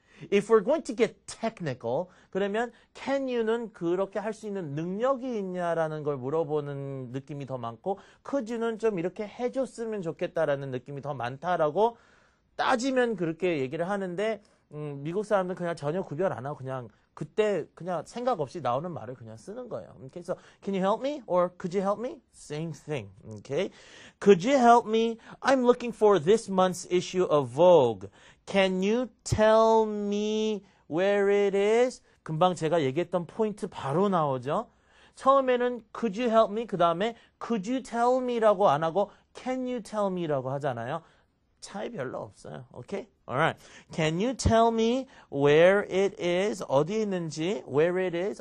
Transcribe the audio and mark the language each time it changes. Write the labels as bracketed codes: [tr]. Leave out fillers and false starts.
[en] if we're going to get technical, [ko] 그러면 can you는 그렇게 할 수 있는 능력이 있냐라는 걸 물어보는 느낌이 더 많고 could you는 좀 이렇게 해줬으면 좋겠다라는 느낌이 더 많다라고 따지면 그렇게 얘기를 하는데 미국 사람들은 그냥 전혀 구별 안 하고 그냥 그때 그냥 생각 없이 나오는 말을 그냥 쓰는 거예요. [en] Okay, so can you help me or could you help me? Same thing. Okay, could you help me? I'm looking for this month's issue of Vogue. Can you tell me where it is? [ko] 금방 제가 얘기했던 포인트 바로 나오죠. 처음에는 [en] could you help me? [ko] 그 다음에 could you tell me라고 안 하고 [en] can you tell me [ko] 라고 하잖아요. 차이 별로 없어요. [en] Okay? Alright. Can you tell me where it is? [ko] 어디 있는지, [en] where it is?